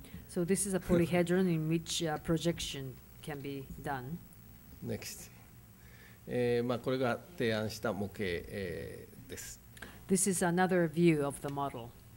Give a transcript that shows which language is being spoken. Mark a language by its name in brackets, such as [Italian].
[English] So this is a polyhedron in which projection can be done. Next. [Japanese] これが提案した模型です。 [English] This is another view of the model.